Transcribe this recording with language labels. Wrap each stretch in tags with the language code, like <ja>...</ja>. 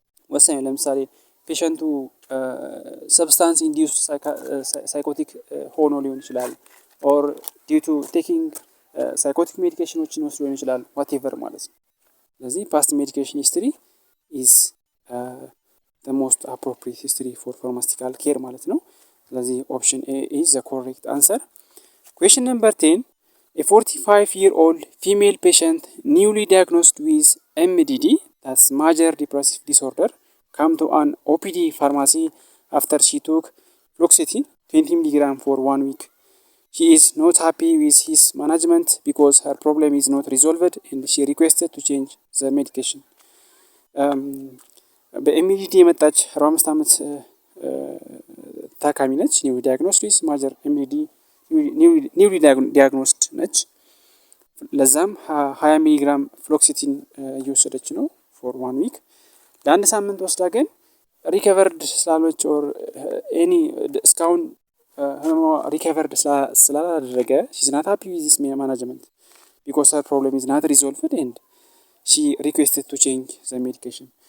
<am>ወሳኝ። ለምሳሌ ፔሸንቱ ሰብስታንስ ኢንዲዩስ ሳይኮቲክ ሆኖ ሊሆን ይችላል፣ ኦር ዲው ቱ ቴኪንግ ሳይኮቲክ ሜዲኬሽኖችን ወስዶ ሊሆን ይችላል፣ ዋቴቨር ማለት ነው። ስለዚህ ፓስት ሜዲኬሽን ሂስትሪ ኢዝ</am> <en>the most appropriate history for pharmaceutical care</en> <am>ማለት ነው። ስለዚህ ኦፕሽን ኤ</am> <en>is the correct answer. Question number 10, a 45-year-old female patient newly diagnosed with MDD, that's major depressive disorder, come to an OPD pharmacy after she took fluoxetine 20 mg for 1 week. She is not happy with his management because her problem is not resolved and she requested to change the medication.</en> <am>በኤምዲዲ የመጣች 45 ዓመት ታካሚ ነች። ኒው ዲያግኖሲስ ማጀር ኤምዲዲ ኒውሊ ዲያግኖስድ ነች። ለዛም 20 ሚሊግራም ፍሎክሲቲን እየወሰደች ነው ፎር 1 ዊክ። ለአንድ ሳምንት ወስዳ ግን ሪከቨርድ ስላልሆነች ኦር ኤኒ እስካሁን ህመሟ ሪከቨርድ ስላላደረገ</am> <en>she's not happy with this management because her problem is not resolved and she requested to change the medication.</en>